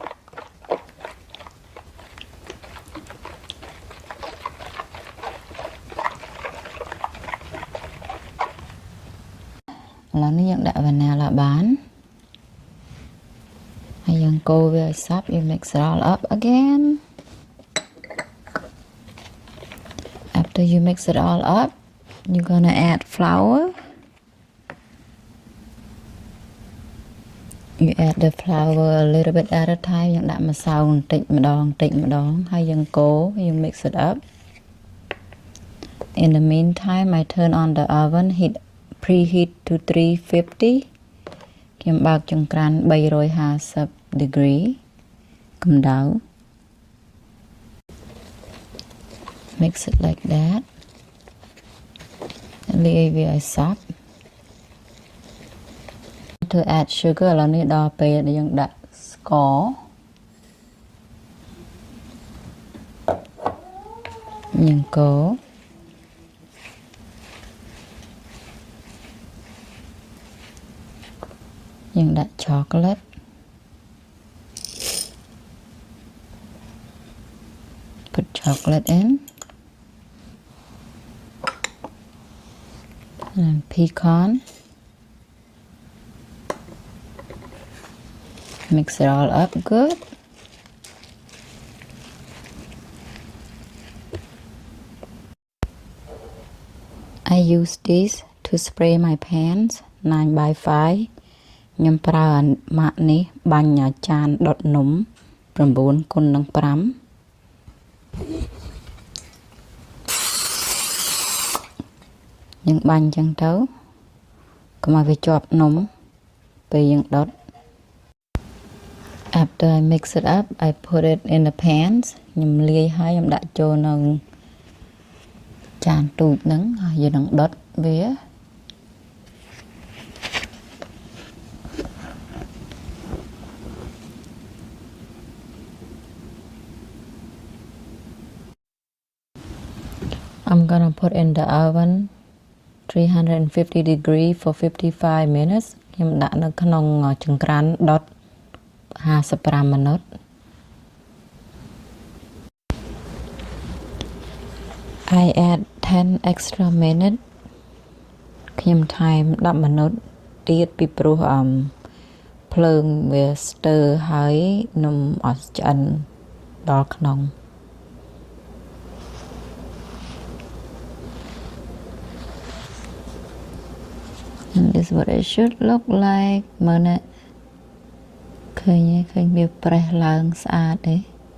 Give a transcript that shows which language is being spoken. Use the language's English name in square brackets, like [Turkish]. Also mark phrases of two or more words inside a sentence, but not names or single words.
[Khmer] ឥឡូវនេះយើងដាក់ vanilla បានហើយយើងកូរវាឲ្យសព្វ [English] you mix it all up again after you mix it all up you're gonna add flour you add the flour a little bit at a time [Khmer] យើងដាក់ម្សៅបន្តិចម្ដងហើយយើងកូរ [English] you mix it up in the meantime I turn on the oven preheat to 350 [Khmer] ខ្ញុំបើកចង្ក្រាន350 degree កម្ដៅ [English] mix it like that [Khmer] លាយវាឲ្យសព្វ [English] to add sugar [Khmer] ឥឡូវនេះដល់ពេលដែលយើងដាក់ស្ករ យើងកូរ យើងដាក់ [English] chocolate put chocolate in and pecan mix it all up good I use this to spray my pans 9x5 [Khmer] ខ្ញុំប្រើម៉ាក់នេះបាញ់ចានដុតនំ 9x5 យើងបាញ់ចឹងទៅកុំឲ្យវាជាប់នំពេលយើងដុត [English] after I mix it up I put it in the pans [Khmer] ខ្ញុំលាយហើយខ្ញុំដាក់ចូលនៅចានទូចហ្នឹងហើយយើងនឹងដុតវា [English] I'm gonna put in the oven 350 degree for 55 minutes [Khmer] ខ្ញុំដាក់នៅក្នុងចង្ក្រានដុត55 minute [English] I add 10 extra minute [Khmer] ខ្ញុំថែម10 minute ទៀតពីព្រោះភ្លើងវាស្ទើរហើយនំអត់ឆ្អិនដល់ក្នុង [English] And this is what it should look like [Khmer] មើលណាឃើញវាប្រេះឡើងស្អាតទេ